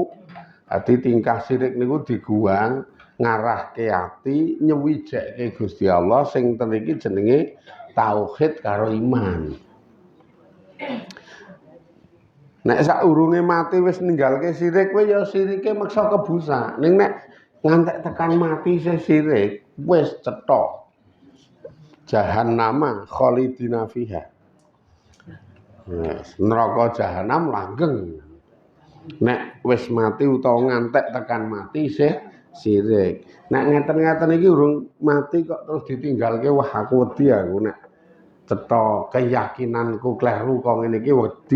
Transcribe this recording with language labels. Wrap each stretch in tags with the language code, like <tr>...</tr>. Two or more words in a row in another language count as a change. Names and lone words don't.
<jv>Dadi tingkah syirik niku diguang ngarahke ati nyewijeke Gusti Allah sing ten iki jenenge tauhid karo iman. Nek saurunge mati wis ninggalke sirik kowe ya sirike meksa kebusa. Ning nek ngantek tekan mati sih sirik wis cetha.</jv> <ar>Jahannama khalidina fiha.</ar> <jv>Neraka jahanam langgeng. Nek wis mati utawa ngantek tekan mati sih sirik. Nek ngeten-ngeten iki urung mati kok terus ditinggalke wah aku wedi aku nek cetha keyakinanku kleru kok ngene iki wedi.</jv>